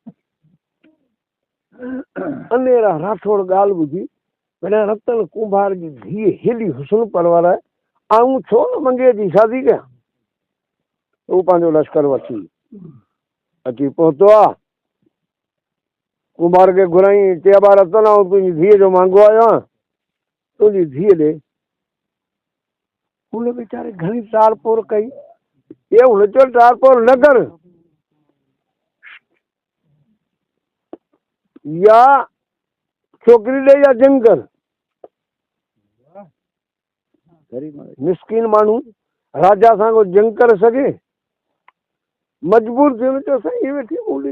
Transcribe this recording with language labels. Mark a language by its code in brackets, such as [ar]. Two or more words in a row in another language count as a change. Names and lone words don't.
[sd] अनेरा राठौड़ ॻाल्हि ॿुधी, भला रतन कुंभार जी धीअ हेॾी हुस्न परवर आहे, आऊं छो न मंगे जी शादी कयां। हू पंहिंजो लश्कर वठी अची पहुतो आहे, कुंभार खे घुराई, चई अबा रतन आऊं तुंहिंजी धीअ जो मांगो आयो आहियां, तुंहिंजी धीअ ॾे। हुन वीचारे घणी तार पोर कई, ये हुन चयो तार पोर न कर, या छोकिरी ॾे या जंग कर। मिसकिन माण्हू राजा सां को जंग करे सघे, मजबूर थी चयो साईं इहे वेठी ॿोलिन।